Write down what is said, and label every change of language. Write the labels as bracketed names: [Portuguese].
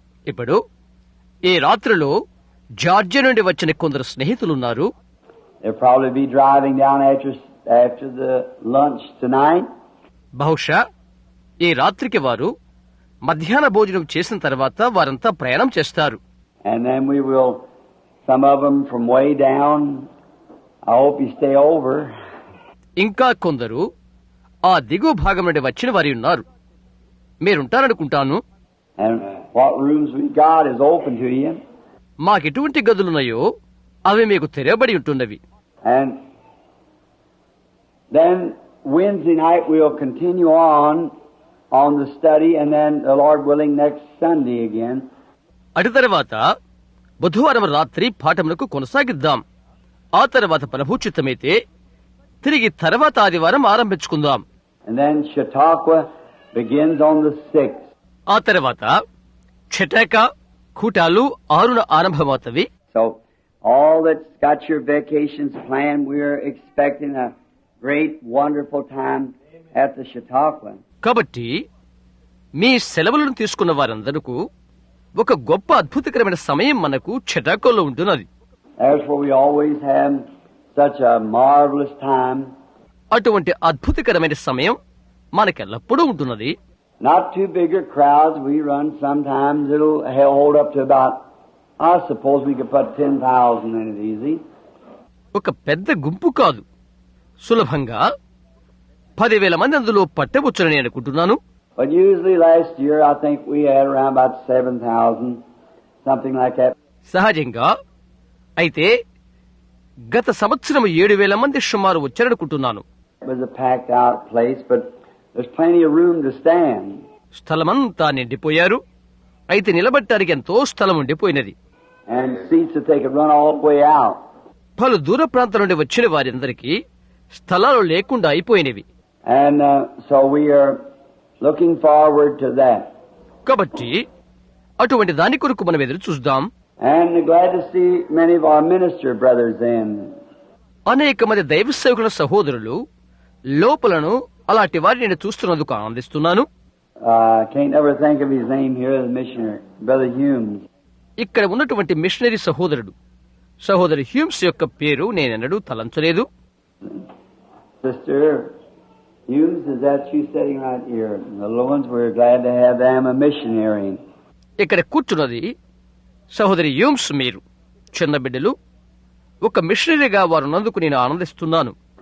[Telugu] ఇప్పుడు ఈ రాత్రిలో జార్జియా నుండి వచ్చిన కొందరు స్నేహితులున్నారు. [English] They'll probably be driving down after the lunch tonight. [Telugu] బహుశా ఈ రాత్రికి వారు మధ్యాహ్న భోజనం చేసిన తర్వాత వారంతా ప్రయాణం చేస్తారు. [English] And then we will, some of them from way down, I hope you stay over. [Telugu] ఇంకా కొందరు ఆ దిగువ భాగం నుండి వచ్చిన వారి ఉన్నారు. మీరుంటారనుకుంటాను. [English] And what rooms we got is open to you. [Telugu] మాకెటువంటి గదులున్నాయో అవి మీకు తెరవబడి ఉంటున్నవి. [English] And then Wednesday night we'll continue on the study, and then the Lord willing next Sunday again. [Telugu] అటు తర్వాత బుధవారం రాత్రి పాఠములకు కొనసాగిద్దాం. ఆ తర్వాత ప్రభు చిత్తమైతే తిరిగి తర్వాత ఆదివారం ఆరంభించుకుందాం. [English] And then Chautauqua begins on the 6th. [Telugu] ఆ తర్వాత చటాకా కూటాలు 6న ఆరంభమవుతవి. [English] So all that's got your vacations planned, we're expecting a great wonderful time at the Chautauqua. [Telugu] కాబట్టి మీ సెలవులను తీసుకున్న వారందరకు ఒక గొప్ప అద్భుతకరమైన సమయం మనకు చటాకోలో ఉంటున్నది. [English] That's where we always have such a marvelous time. [Telugu] అటువంటి అద్భుతకరమైన సమయం మనకెల్లప్పుడూ ఉంటున్నది. [English] Not too big a crowds. We run sometimes. It'll hold up to about, I suppose we could put 10,000 in it easy. [Telugu] ఒక పెద్ద గుంపు కాదు, సులభంగా 10,000 మంది అందులో పట్టవచ్చునని అనుకుంటున్నాను. [English] But usually last year I think we had around about 7,000, something like that. [Telugu] సహజంగా అయితే గత సంవత్సరం 7,000 మంది సుమారు వచ్చారనుకుంటున్నాను. [English] It was a packed out place, but there's plenty of room to stand. [Telugu] స్థలమంతా నిండిపోయారు. అయితే నిలబడటానికి ఎంతో స్థలం ఉండిపోయినది. [English] And seats that they could run all the way out. [Telugu] పలు దూర ప్రాంతాల నుండి వచ్చిన వారందరికీ స్థలాలు లేకుండా అయిపోయినవి. [English] And so we are looking forward to that. [Telugu] కాబట్టి అటువంటి దాని కొరకు మనం ఎదురు చూద్దాం. [English] And glad to see many of our minister brothers in. [Telugu] అనేక మంది దైవ సేవకుల సహోదరులు లోపలను అలాంటి వారిని నేను చూస్తున్నందుకు ఆనందిస్తున్నాను. [English] Can't ever think of his name here, the missionary, Brother Humes. [Telugu] ఇక్కడ ఉన్నటువంటి మిషనరీ సహోదరి హ్యూమ్స్ యొక్క పేరు నేనెన్నడూ తలంచలేదు. [English] Sister Humes, is that you sitting right here? The little ones, we're glad to have them a missionary. [Telugu] ఇక్కడ కూర్చున్నది సహోదరి హ్యూమ్స్. మీరు చిన్న బిడ్డలు ఒక మిషనరీగా వారు నందుకు నేను ఆనందిస్తున్నాను.